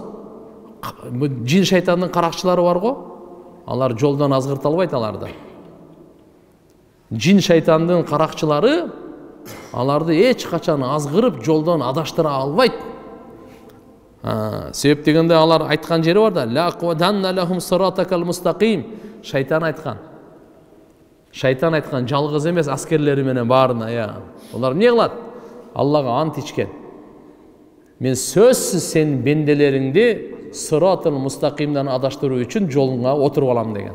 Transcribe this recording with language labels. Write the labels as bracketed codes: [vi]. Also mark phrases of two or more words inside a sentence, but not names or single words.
[ky] Жин шайтандын каракчылары бар го. Алар жолдон азгырта албайт аларды. Жин шайтандын каракчылары аларды эч качан азгырып жолдон адаштыра албайт. Себеп дегенде алар айткан жери бар да: [ar] "لأقعدن لهم صراطك المستقيم". [ky] Шайтан айткан жалгыз эмес аскерлери менен баарына. Олар эмне кылат? Аллага ант ичкен: "Мен сөзсүз сен бенделериңди [ar] صراط المستقيم [ky] адаштыруу үчүн жолуңа отуруп алам" деген.